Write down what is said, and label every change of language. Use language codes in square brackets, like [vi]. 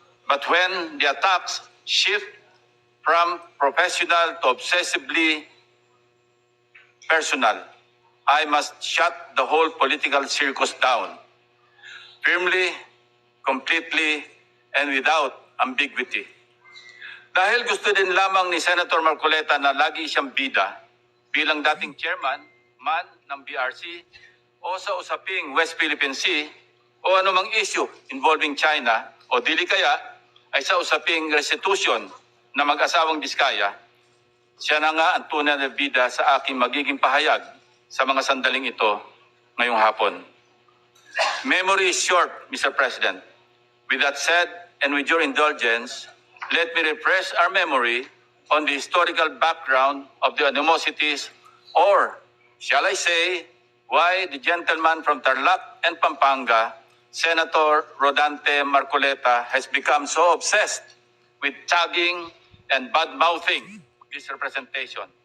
[en] But when the attacks shift from professional to obsessively personal, I must shut the whole political circus down, firmly, completely, and without ambiguity. [tl] Dahil gusto din lamang ni Senator Marcoleta na lagi siyang bida bilang dating chairman man ng BRC o sa usaping West Philippine Sea o anumang [en] issue involving China [tl] o dili kaya ay sa usaping restitution na mag-asawang Diskaya, siya na nga ang tunay na bida sa aking magiging pahayag sa mga sandaling ito ngayong hapon. [en] Memory is short, Mr. President. With that said, and with your indulgence, let me refresh our memory on the historical background of the animosities, or shall I say, why the gentleman from Tarlac and Pampanga, Senator Rodante Marcoleta, has become so obsessed with tagging and bad-mouthing this representation,